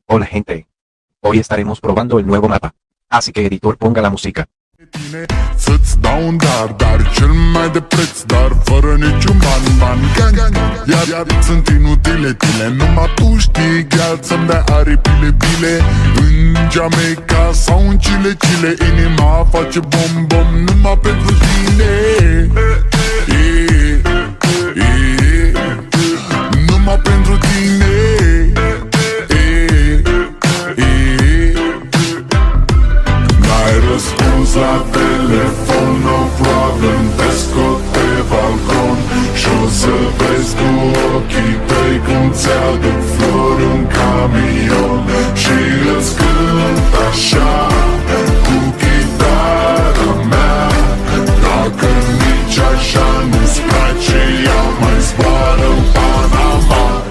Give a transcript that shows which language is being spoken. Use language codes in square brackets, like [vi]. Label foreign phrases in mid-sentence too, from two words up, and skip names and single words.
[es] Hola gente. Hoy estaremos probando el nuevo mapa. Así que editor ponga la música. [ro] Să-ți dau un dar cel mai de preț, dar fără niciun ban. Iar sunt inutile tile, numai tu știi, gheal, să-mi dai aripile bile. În Jamaica sau în Chile, inima face bom numai pentru tine. Numai pentru tine. N-ai răspuns la telefon, [en] no problem, [ro] te scot pe balcon și-o să vezi cu ochii tăi cum ți-aduc flori un camion și îți cânt așa cu chitara mea. Dacă nici așa nu-ți place, ea mai zboară în Panama.